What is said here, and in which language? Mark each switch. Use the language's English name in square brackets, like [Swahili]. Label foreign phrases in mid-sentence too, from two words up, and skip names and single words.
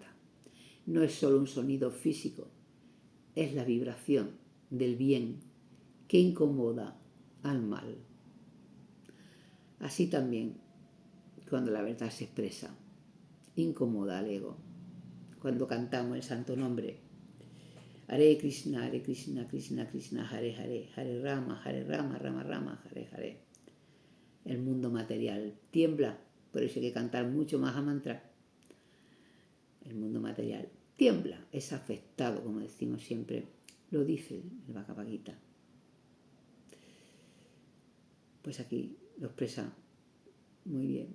[Spanish] No es solo un sonido físico, es la vibración del bien que incomoda al mal. Así también, cuando la verdad se expresa, incomoda al ego. Cuando cantamos el santo nombre, [Sanskrit] Hare Krishna, Krishna Krishna, Hare Hare, Hare Rama, Rama Rama, Hare Hare. [Spanish] El mundo material tiembla, por eso hay que cantar mucho más a mantra. El mundo material tiembla, es afectado, como decimos siempre, lo dice el Bhagavad Gita. Pues aquí lo expresa muy bien.